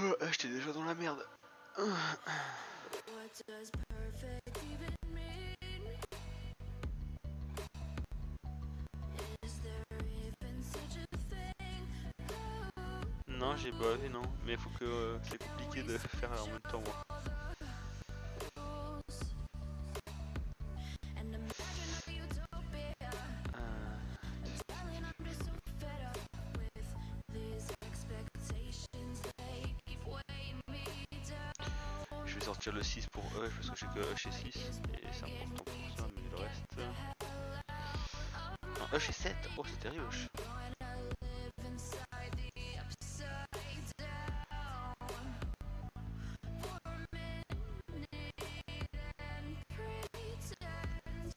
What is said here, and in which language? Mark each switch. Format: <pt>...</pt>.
<fr>J'étais déjà dans la merde.</fr> <en>What does perfect even mean? Is there even such a thing?</en> <fr>Non, j'ai pas vu, non. Mais faut que c'est compliqué de faire en même temps, moi.</fr> <en>Rules. And imagine a utopia. Darling, I'm just so fed up with these expectations. They keep weighing me down.</en> <fr>Je vais sortir le 6 pour E parce que j'ai que E chez 6 et c'est important pour ça, mais le reste. Non, E chez 7, oh c'est terrible.</fr> <en>Live inside the upside down for a minute and pretend.</en>